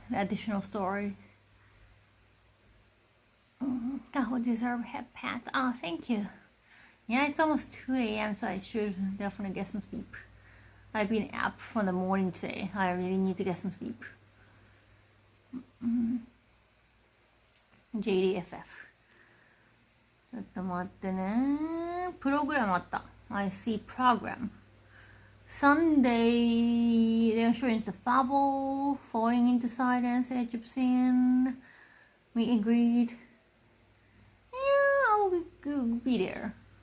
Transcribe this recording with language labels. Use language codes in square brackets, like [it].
[en] An additional story. Kaho deserve head pat. Oh, thank you. Yeah, it's almost 2 a.m. so I should definitely get some sleep. I've been up from the morning today. I really need to get some sleep. [ja] JDFF ちょっと待ってね。プログラムあった。 [en] I see program. Sunday, they're showing the Fable, Falling into Silence, Egyptian. We agreed. Yeah, I will be there.